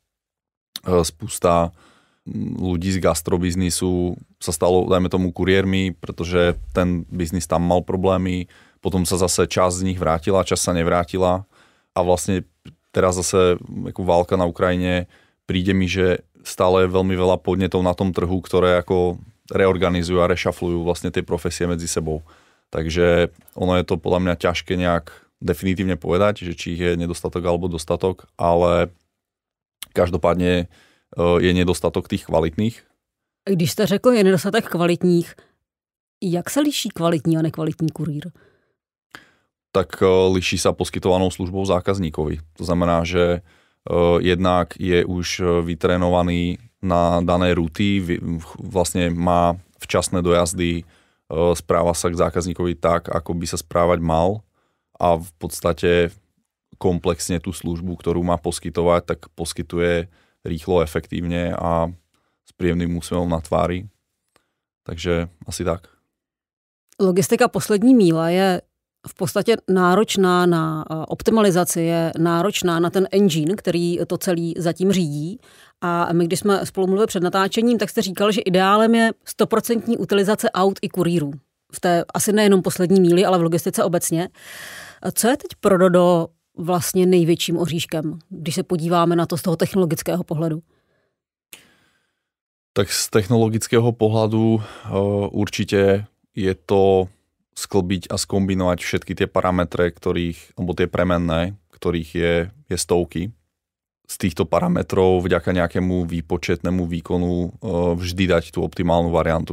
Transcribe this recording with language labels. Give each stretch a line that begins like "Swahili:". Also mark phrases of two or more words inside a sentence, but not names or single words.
Slovak: spústa ľudí z gastrobiznisu sa stalo, dajme tomu, kuriérmi, pretože ten biznis tam mal problémy, potom sa zase časť z nich vrátila, časť sa nevrátila a vlastne teraz zase ako válka na Ukrajine, príde mi, že stále je veľmi veľa podnetov na tom trhu, ktoré ako reorganizujú a rešaflujú vlastne tie profesie medzi sebou. Takže ono je to podľa mňa ťažké nejak definitívne povedať, že či je nedostatok alebo dostatok, ale každopádne je nedostatok tých kvalitných.
Czech: Když jste řekl, je nedostatek kvalitních, jak se liší kvalitní a nekvalitní kurýr?
Slovak: Tak liší sa poskytovanou službou zákazníkovi. To znamená, že jednak je už vytrénovaný na dané ruty, vlastne má včasné dojazdy, správa sa k zákazníkovi tak, ako by sa správať mal a v podstate komplexne tú službu, ktorú má poskytovať, tak poskytuje rýchlo, efektívne a s príjemným úsmevom na tvári. Takže asi tak.
Czech: Logistika poslední míle je v podstatě náročná na optimalizaci, je náročná na ten engine, který to celý zatím řídí. A my, když jsme spolu mluvili před natáčením, tak jste říkal, že ideálem je 100% utilizace aut i kurýrů. V té asi nejenom poslední míli, ale v logistice obecně. Co je teď pro Dodo vlastně největším oříškem, když se podíváme na to z toho technologického pohledu?
Slovak: Tak z technologického pohľadu určite je to sklbiť a skombinovať všetky tie parametre, alebo tie premenné, ktorých je stovky. Z týchto parametrov vďaka nejakému výpočetnému výkonu vždy dať tú optimálnu variantu.